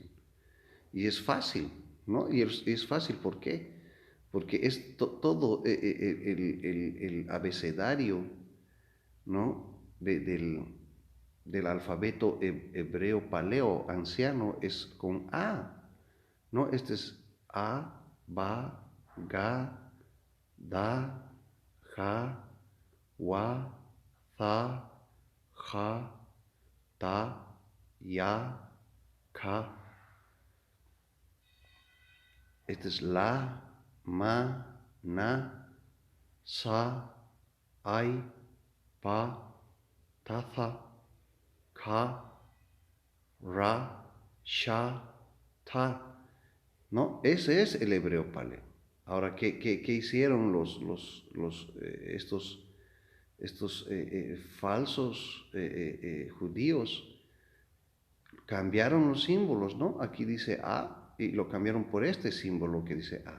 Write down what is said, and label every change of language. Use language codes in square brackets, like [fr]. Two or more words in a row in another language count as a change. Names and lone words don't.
[es] Y es fácil, ¿no? Y es fácil, ¿por qué? Porque es todo el abecedario, ¿no? Del alfabeto hebreo paleo anciano es con A, ¿no? Este es A, Ba, Ga, Da, Ja, Wa, Tha, Ja, Ta, Ya, Ka. Este es La, Ma, Na, Sa, Ai, Pa, Tatha, Ka, Ra, Sha, Ta. ¿No? Ese es el hebreo paleo. Ahora, ¿qué hicieron estos falsos judíos? Cambiaron los símbolos, ¿no? Aquí dice A y lo cambiaron por este símbolo que dice A.